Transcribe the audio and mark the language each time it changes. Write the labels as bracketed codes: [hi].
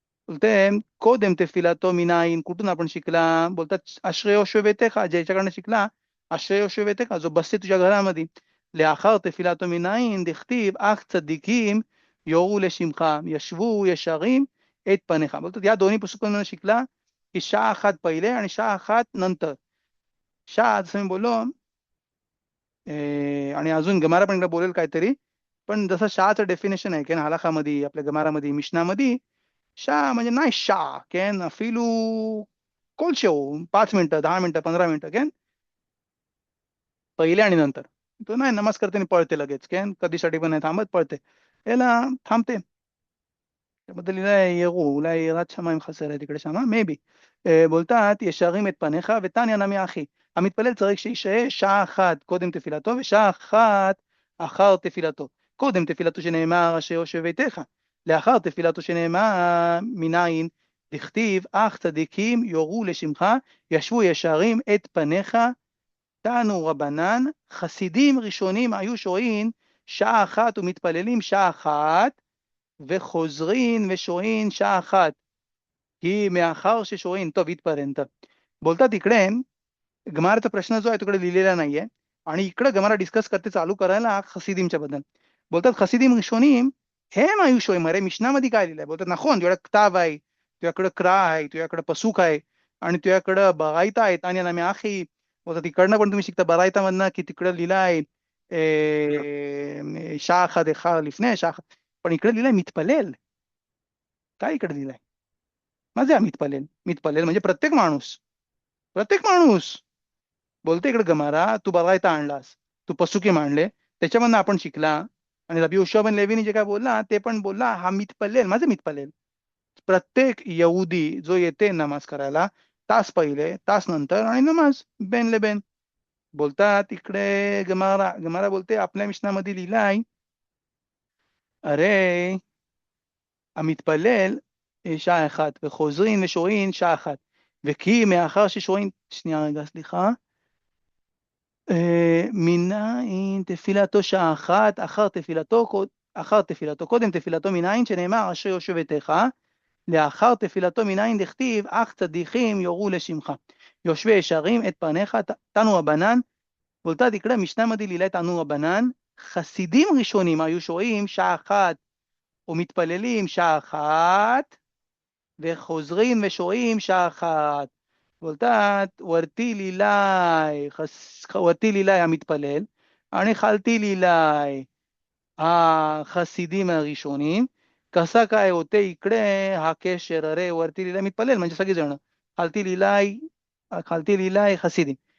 [mr] बोलते [he] קודם תפילתו מנין, [mr] कुठून आपण शिकला. बोलतात अश्रय योशवे बेतेख, ज्याच्याकडनं शिकला अश्रय योशवे बेतेख, जो बसते तुझ्या घरामध्ये. [he] לאחר תפילתו מנין דכתיב אך צדיקים יורו לשמך, ישבו ישרים את פניך. [mr] बोलतात या दोन्ही पुस्तकांमध्ये शिकला की शा 1 पहिले आणि शा 1 नंतर. शा जसं मी बोललो आणि अजून गमारा पण इकडे बोलेल काहीतरी. पण जसं शाचं डेफिनेशन आहे की हलाखामध्ये आपल्या गमारामध्ये मिशनामध्ये शा म्हणजे नाही शा केन फिलू कोलशेव 5 मिनिटं 10 मिनिटं 15 मिनिटं केन पहिले आणि नंतर तो नाही नमाज करते आणि पळते लगेच केन कधीसाठी पण नाही थांबत पळते याला थांबते त्याबद्दल [he] אולי יראת שמיים חסר [mr] तिकडे שמה, [en] maybe. [he] בולטת ישרים את פניך ותניא נמי אחי. המתפלל צריך שישהה שעה אחת קודם תפילתו ושעה אחת אחר תפילתו. קודם תפילתו שנאמר אשר יושב ביתך, לאחר תפילתו שנאמר מניין דכתיב אך צדיקים יורו לשמך ישבו ישרים את פניך תנו רבנן. חסידים ראשונים היו שוהים שעה אחת ומתפללים שעה אחת וחוזרים ושוהים שעה אחת की מאחר ששוהים טוב इथपर्यंत. [mr] बोलतात इकडे गमाराचा प्रश्न जो आहे तिकडे लिहिलेला नाहीये आणि इकडे गमारा डिस्कस करते चालू करायला खसिदीमच्या बद्दल बोलतात खसिदीम रिशोनीम हेम आयुष्योम. अरे मिशनामध्ये काय लिहिलंय बोलतात नाखोन तुझ्याकडे किताब आहे तुझ्याकडे क्रा आहे तुझ्याकडे पसूक आहे आणि तुझ्याकडे बरायता आहेत आणि आम्ही आखी बोलतात तिकडनं पण तुम्ही शिकता बरायता मधनं की तिकडे लिहिलाय शाखा देखा लिफने शाखा पण इकडे लिहिलंय मितपलेल. काय इकडे लिहिलंय माझे मितपलेल मितपलेल म्हणजे प्रत्येक माणूस बोलते इकडे गमारा तू बरायता आणलास तू पसुकी मांडले त्याच्यामधनं आपण शिकला आणि रबी उशा बन लेवीनी जे काय बोलला ते पण बोलला हा मितपलेल माझे मितपलेल. प्रत्येक यहुदी जो येते नमाज करायला तास पहिले तास नंतर आणि नमाज बेन ले बेन. बोलतात इकडे गमारा बोलते आपल्या मिशनामध्ये लिहिलाय अरे [he] המתפלל שעה אחת וחוזרים ושוהים שעה אחת וכי מאחר ששוהים שנייה רגע סליחה מניין תפילתו שעה אחת אחר תפילתו קודם תפילתו מניין שנאמר אשר יושב ביתך לאחר תפילתו מניין דכתיב אך צדיקים יורו לשמך יושבי ישרים את פניך תנו רבנן. [mr] बोलतात इकडे मिशनामध्ये लिहिलंय तानू रबनन [he] חסידים ראשונים היו שוהים שעה אחת ומתפללים שעה אחת וחוזרים ושוהים שעה אחת. [mr] बोलतात वरती लिहिलाय המתפלל आणि खालती लिहिलाय [he] החסידים הראשונים. [mr] कसा काय होते इकडे हा केशर अरे वरती लिहिलाय מתפלל म्हणजे सगळेजण खालती लिहिलाय חסידים.